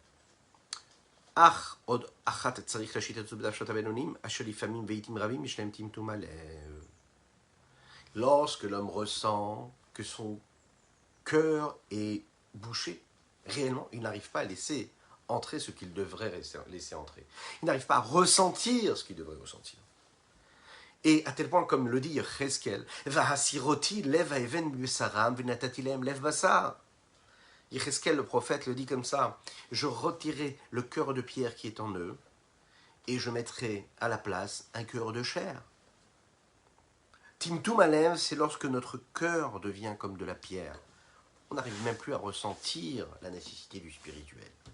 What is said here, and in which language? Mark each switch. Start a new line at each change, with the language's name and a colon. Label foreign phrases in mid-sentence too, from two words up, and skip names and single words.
French: Lorsque l'homme ressent que son cœur est bouché, réellement, il n'arrive pas à laisser entrer ce qu'il devrait laisser entrer. Il n'arrive pas à ressentir ce qu'il devrait ressentir. Et à tel point, comme le dit Yecheskel,
Hebrew: והסירותי לב האבן מבשרם ונתתי להם לב בשר.
French: Yecheskel, le prophète, le dit comme ça, je retirerai le cœur de pierre qui est en eux et je mettrai à la place un cœur de chair.
Hebrew: טמטום הלב,
French: c'est lorsque notre cœur devient comme de la pierre. On n'arrive même plus à ressentir la nécessité du spirituel.